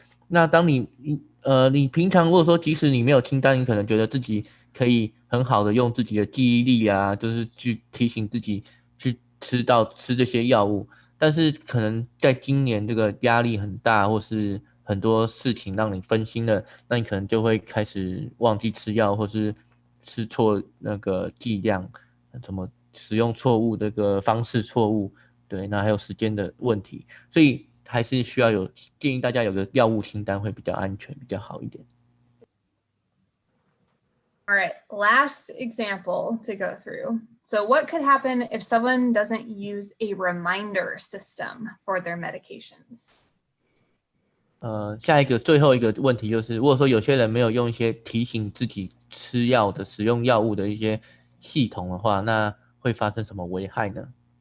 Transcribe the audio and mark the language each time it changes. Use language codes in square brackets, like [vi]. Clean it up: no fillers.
[zh] 那当你平常如果说即使你没有清单，你可能觉得自己可以很好的用自己的记忆力啊，就是去提醒自己去吃这些药物，但是可能在今年这个压力很大，或是很多事情让你分心了，那你可能就会开始忘记吃药，或是吃错那个剂量，怎么使用错误这个方式错误，对，那还有时间的问题，所以还是需要建议大家有个药物清单会比较安全，比较好一点。 [en] All right, last example to go through. So what could happen if someone doesn't use a reminder system for their medications? [zh] 最后一个问题就是，如果说有些人没有用一些提醒自己吃药的、使用药物的一些系统的话，那会发生什么危害呢